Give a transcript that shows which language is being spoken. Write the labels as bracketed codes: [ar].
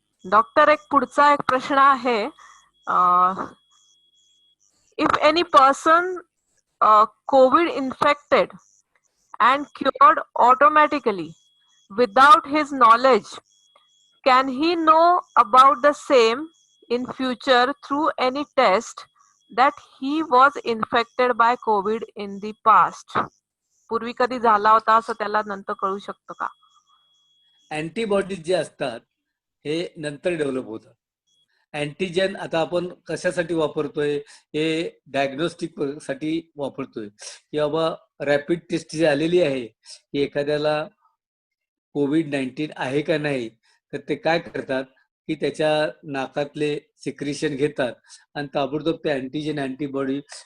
[mr] Doctor एक पुढचा एक प्रश्न आहे. [en] If any person COVID infected and cured automatically without his knowledge, can he know about the same in future through any test that he was infected by COVID in the past? [mr] पूर्वी कधी झाला होता असं त्याला नंतर कळू शकतं का? अँटीबॉडीज जे असतात हे नंतर डेव्हलप होतात. अँटीजेन आता आपण कशासाठी वापरतोय, हे डायग्नोस्टिक साठी वापरतोय की बाबा रॅपिड टेस्ट जी आलेली आहे की एखाद्याला COVID-19 आहे का नाही, तर ते काय करतात की त्याच्या नाकातले सिक्रिशन घेतात आणि ताबडतोब ते अँटीजेन अँटीबॉडी